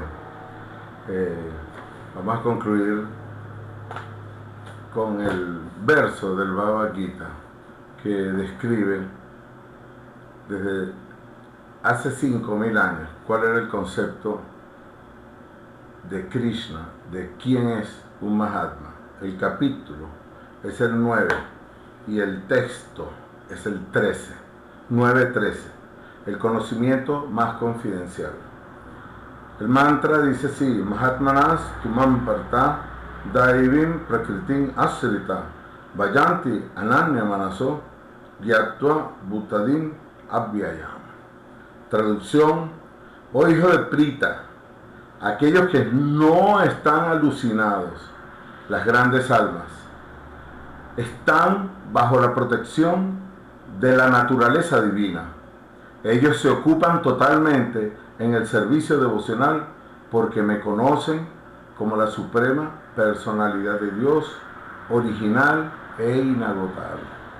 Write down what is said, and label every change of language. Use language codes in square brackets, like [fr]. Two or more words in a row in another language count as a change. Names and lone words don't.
[es] Vamos a concluir con el verso del Bhagavad Gita que describe desde hace 5000 años cuál era el concepto de Krishna, de quién es un Mahatma. El capítulo es el 9 y el texto es el 13, 9:13, el conocimiento más confidencial. El mantra dice así: [sa] महात्मानस् तुमं पार्थ दैवीं प्रकृतिम् आश्रिता वयन्ति अनन्य मनसो ज्ञात्वा भूतादिम् अभ्ययम्. [es] Traducción: oh hijo de Prita, aquellos que no están alucinados, las grandes almas, están bajo la protección de la naturaleza divina. Ellos se ocupan totalmente en el servicio devocional porque me conocen como la suprema personalidad de Dios, original e inagotable.